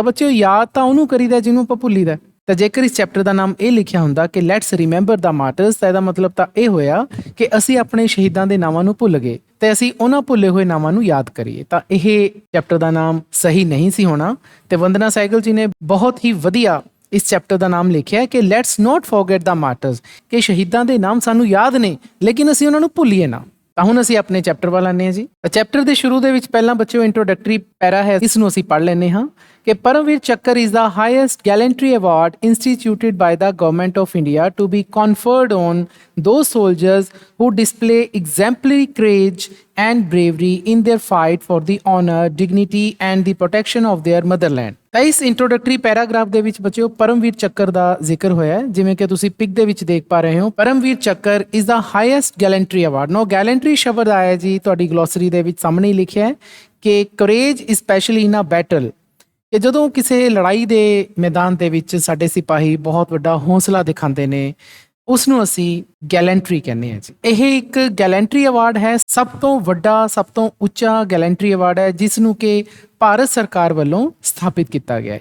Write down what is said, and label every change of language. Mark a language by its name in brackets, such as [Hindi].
[Punjabi] ਤਾਂ ਬੱਚਿਓ, ਯਾਦ ਤਾਂ ਉਹਨੂੰ ਕਰੀਦਾ ਜਿਹਨੂੰ ਆਪਾਂ ਭੁੱਲੀਦਾ। ਤਾਂ ਜੇਕਰ ਇਸ ਚੈਪਟਰ ਦਾ ਨਾਮ ਇਹ ਲਿਖਿਆ ਹੁੰਦਾ ਕਿ [English] let's remember the martyrs, [Punjabi] ਤਾਂ ਇਹਦਾ ਮਤਲਬ ਤਾਂ ਇਹ ਹੋਇਆ ਕਿ ਅਸੀਂ ਆਪਣੇ ਸ਼ਹੀਦਾਂ ਦੇ ਨਾਵਾਂ ਨੂੰ ਭੁੱਲ ਗਏ ਤੇ ਅਸੀਂ ਉਹਨਾਂ ਭੁੱਲੇ ਹੋਏ ਨਾਵਾਂ ਨੂੰ ਯਾਦ ਕਰੀਏ। ਤਾਂ ਇਹ ਚੈਪਟਰ ਦਾ ਨਾਮ ਸਹੀ ਨਹੀਂ ਸੀ ਹੋਣਾ। ਤੇ ਵੰਦਨਾ ਸਹਿਗਲ ਜੀ ਨੇ ਬਹੁਤ ਹੀ ਵਧੀਆ ਇਸ ਚੈਪਟਰ ਦਾ ਨਾਮ ਲਿਖਿਆ ਕਿ [English] let's not forget the martyrs, [Punjabi] ਕਿ ਸ਼ਹੀਦਾਂ ਦੇ ਨਾਮ ਸਾਨੂੰ ਯਾਦ ਨੇ ਲੇਕਿਨ ਅਸੀਂ ਉਹਨਾਂ ਨੂੰ ਭੁੱਲੀਏ ਨਾ। ਤਾਂ ਹੁਣ ਅਸੀਂ ਆਪਣੇ ਚੈਪਟਰ ਵੱਲ ਆਉਂਦੇ ਹਾਂ ਜੀ। ਚੈਪਟਰ ਦੇ ਸ਼ੁਰੂ ਦੇ ਵਿੱਚ ਪਹਿਲਾਂ ਬੱਚਿਓ ਇੰਟਰੋਡਕਟਰੀ ਪੈਰਾ ਹੈ, ਇਸ ਨੂੰ ਅਸੀਂ ਪੜ੍ਹ ਲੈਂਦੇ ਹਾਂ ਕਿ [English] Paramvir Chakra is the highest gallantry award instituted by the government of India to be conferred on those soldiers who display exemplary courage and bravery in their fight for the honor, dignity and the protection of their motherland। [Punjabi] ਤਾਂ ਇਸ introductory paragraph ਦੇ ਵਿੱਚ ਬੱਚਿਓ ਪਰਮਵੀਰ ਚੱਕਰ ਦਾ ਜ਼ਿਕਰ ਹੋਇਆ ਹੈ, ਜਿਵੇਂ ਕਿ ਤੁਸੀਂ ਪਿਕ ਦੇ ਵਿੱਚ ਦੇਖ ਪਾ ਰਹੇ ਹੋ। [English] Paramvir Chakra is the highest gallantry award। [Punjabi] ਨੋ ਗੈਲੈਂਟਰੀ ਸ਼ਬਦ ਆਇਆ ਜੀ ਤੁਹਾਡੀ ਗਲੋਸਰੀ ਦੇ ਵਿੱਚ ਸਾਹਮਣੇ ਲਿਖਿਆ ਹੈ ਕਿ [English] courage especially in a battle, [Punjabi] ਕਿ ਜਦੋਂ ਕਿਸੇ ਲੜਾਈ ਦੇ ਮੈਦਾਨ ਦੇ ਵਿੱਚ ਸਾਡੇ ਸਿਪਾਹੀ ਬਹੁਤ ਵੱਡਾ ਹੌਸਲਾ ਦਿਖਾਉਂਦੇ ਨੇ, ਉਸ ਨੂੰ ਅਸੀਂ ਗੈਲੈਂਟਰੀ ਕਹਿੰਦੇ ਹਾਂ ਜੀ। ਇਹ ਇੱਕ ਗੈਲੈਂਟਰੀ ਅਵਾਰਡ ਹੈ, ਸਭ ਤੋਂ ਵੱਡਾ, ਸਭ ਤੋਂ ਉੱਚਾ ਗੈਲੈਂਟਰੀ ਅਵਾਰਡ ਹੈ, ਜਿਸ ਨੂੰ ਕਿ ਭਾਰਤ ਸਰਕਾਰ ਵੱਲੋਂ ਸਥਾਪਿਤ ਕੀਤਾ ਗਿਆ।